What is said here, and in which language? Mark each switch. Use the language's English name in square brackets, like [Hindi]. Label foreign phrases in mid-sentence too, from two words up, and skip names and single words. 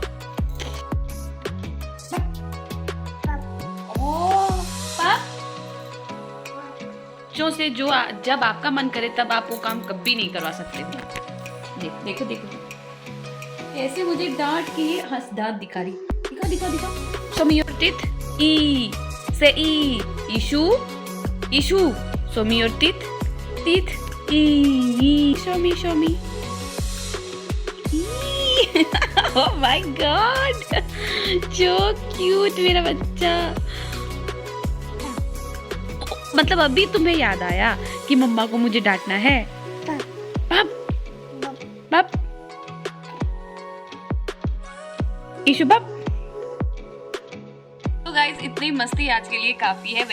[Hindi] से जो जब आपका मन करे तब आप वो काम कभी नहीं करवा सकते। देखो ऐसे मुझे डांट के हंस दांत दिखा रही। [English] दिखा। Show me your teeth. E. Say E. Ishu. Show me your teeth. E. Show me. E. Oh my God. So cute [Hindi] मेरा बच्चा। मतलब अभी तुम्हें याद आया कि मम्मा को मुझे डांटना है? बाप। ईशु बाप। तो गाइज, इतनी मस्ती आज के लिए काफी है।